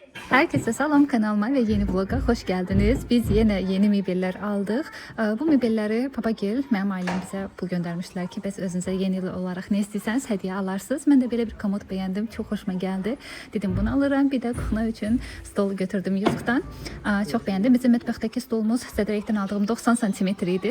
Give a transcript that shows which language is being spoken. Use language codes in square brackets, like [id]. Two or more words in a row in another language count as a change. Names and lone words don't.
[tr] Herkese salam, kanalıma ve yeni vloga hoş geldiniz. [az] Biz yine yeni mebellər aldıq. Bu mebelləri Papagil, mənim ailəm bizə pul göndərmişlər ki, bəs özünüzə yeni il olaraq nə istəyirsəniz hədiyyə alarsınız. Mən də belə bir komod bəyəndim, çox xoşuma gəldi. Dedim bunu alıram. Bir də kuxna üçün stol götürdüm Yuzuqdan. Çox bəyəndim. Bizim mətbəxdəki stolumuz Sədrəkdən aldığım 90 cm idi.